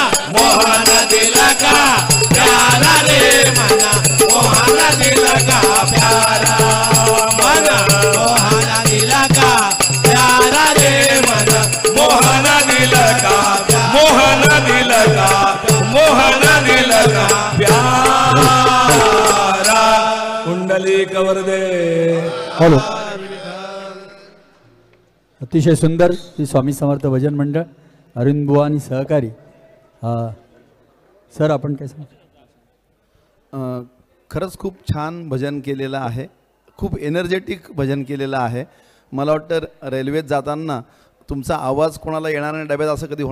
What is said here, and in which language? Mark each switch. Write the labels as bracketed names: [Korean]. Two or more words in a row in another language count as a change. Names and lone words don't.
[Hindi] मोहन दिल का प्यारा रे मन मोहन दिल का प्यारा मन मोहन दिल का प्यारा रे मन मोहन दिल का मोहन दिल का मोहन दिल का प्यारा कुंडली कवरदे [Marathi] हॅलो अतिशय सुंदर श्री स्वामी समर्थ भजन मंडळ अरविंद बुवा आणि सहकारी सर आपण काय सांगू खरंच खूप छान भजन केलेलं आहे खूप एनर्जेटिक भजन केलेलं आहे मला वाटतं रेल्वेत जाताना तुमचा आवाज कोणाला येणार नाही डब्यात असं कधी